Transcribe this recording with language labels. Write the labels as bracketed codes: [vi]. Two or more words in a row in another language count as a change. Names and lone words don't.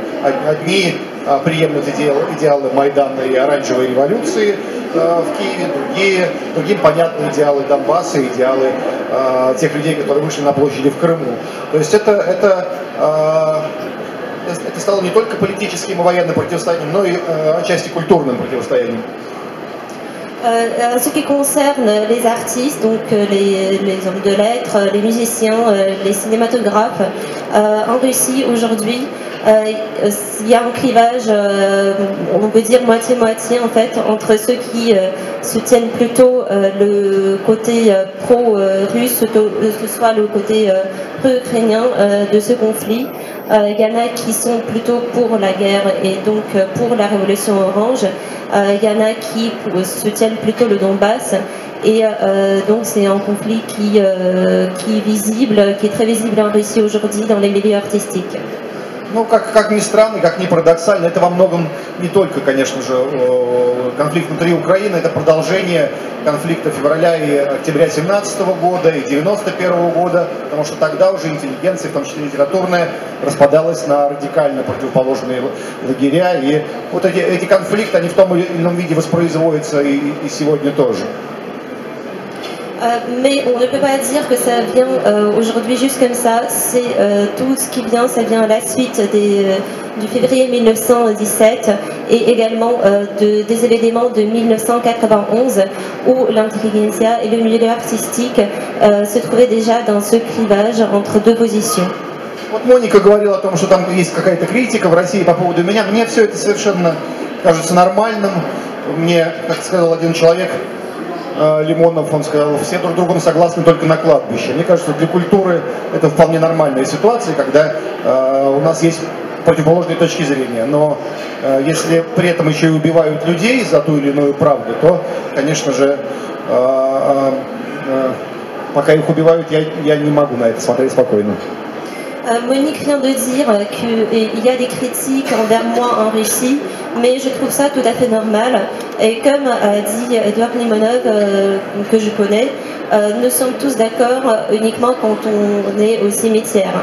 [ru] Одни приемлют идеалы Майдана и оранжевой революции в Киеве, другим понятны идеалы Донбасса, идеалы тех людей, которые вышли на площади в Крыму. То есть это стало не только политическим и военным противостоянием, но и отчасти культурным противостоянием. [fr] En ce qui concerne les artistes, donc les hommes de lettres, les musiciens, les cinématographes, en Russie aujourd'hui, il y a un clivage, on peut dire moitié-moitié en fait, entre ceux qui soutiennent plutôt le côté pro-russe, que ce soit le côté pro-ukrainien de ce conflit. Il y en a qui sont plutôt pour la guerre et donc pour la révolution orange. Il y en a qui soutiennent plutôt le Donbass. Et donc c'est un conflit qui est visible, qui est très visible en Russie aujourd'hui dans les milieux artistiques. [ru] Ну, как ни странно, как ни парадоксально, это во многом не только, конечно же, конфликт внутри Украины, это продолжение конфликта февраля и октября 2017 года и 1991 года, потому что тогда уже интеллигенция, в том числе литературная, распадалась на радикально противоположные лагеря, и вот эти конфликты, они в том или ином виде воспроизводятся и сегодня тоже. [fr] Mais on ne peut pas dire que ça vient aujourd'hui juste comme ça. C'est tout ce qui vient, ça vient à la suite du février 1917 et également des événements de 1991 où l'intelligentsia et le milieu artistique se trouvaient déjà dans ce clivage entre deux positions. [ru] Вот Моника говорила о том, что там есть какая-то критика в России по поводу меня. Мне все это совершенно кажется нормальным. Мне, как сказал один человек, Лимонов, он сказал, все друг с другом согласны только на кладбище. Мне кажется, для культуры это вполне нормальная ситуация, когда у нас есть противоположные точки зрения. Но если при этом еще и убивают людей за ту или иную правду, то, конечно же, пока их убивают, я не могу на это смотреть спокойно. [fr] Monique vient de dire qu'il y a des critiques envers moi en Russie, mais je trouve ça tout à fait normal. Et comme a dit Edouard Limonov, que je connais, nous sommes tous d'accord uniquement quand on est au cimetière.